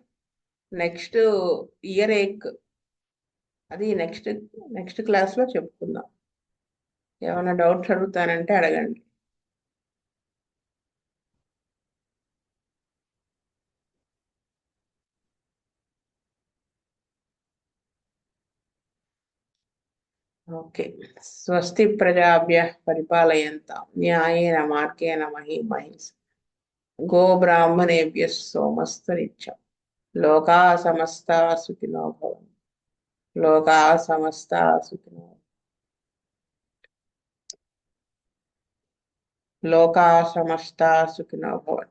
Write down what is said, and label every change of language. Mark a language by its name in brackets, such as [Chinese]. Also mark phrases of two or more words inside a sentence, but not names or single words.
[English] next year [Telugu] ఏక్, అది [English] next classలో [Telugu] చెప్పుకుందాం. ఏమైనా డౌట్స్ అడుగుతానంటే అడగండి. ఓకే. [Sanskrit] స్వస్తి ప్రజాభ్యః పరిపాలయంతాం న్యాయేన మార్గేణ మహీం మహీషాః. గోబ్రాహ్మణేభ్యः సోమస్తు నిత్యం. లోకా సమస్తా సుఖినో భవంతు. లోకా సమస్తా సుఖినో, లోకా సమస్తా సుఖినో భవంతు.